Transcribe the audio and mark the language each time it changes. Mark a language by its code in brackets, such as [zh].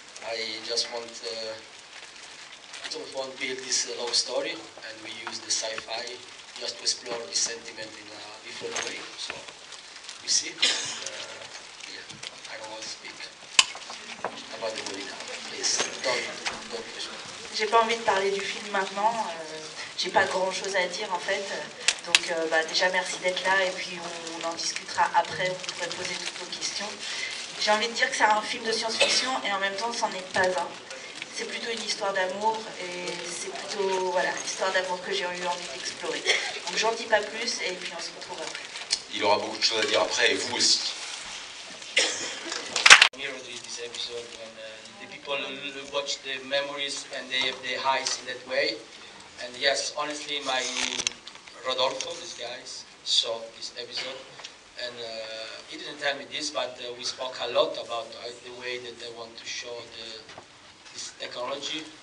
[en] I just want don't want to build this long story, and we use the sci-fi just to explore this sentiment in a different way. So we see. Yeah, I don't want to speak about the movie now. Please don't push me. [fr] J'ai pas envie de parler du film maintenant. J'ai pas grand chose à dire en fait. Donc déjà merci d'être là et puis on en discutera après. Vous pourrez poser toutes vos questions. J'ai envie de dire que c'est un film de science-fiction et en même temps c'en est pas un. C'est plutôt une histoire d'amour et c'est plutôt l'histoire d'amour que j'ai eu envie d'explorer. Donc j'en dis pas plus et puis on se retrouve après. Il aura beaucoup de choses à dire après et vous aussi. [en] This episode when the people watch the memories and they highs in that way. And yes, honestly, my Rodolfo, this guy, saw this episode. And he didn't tell me this, but we spoke a lot about the way that they want to show this technology.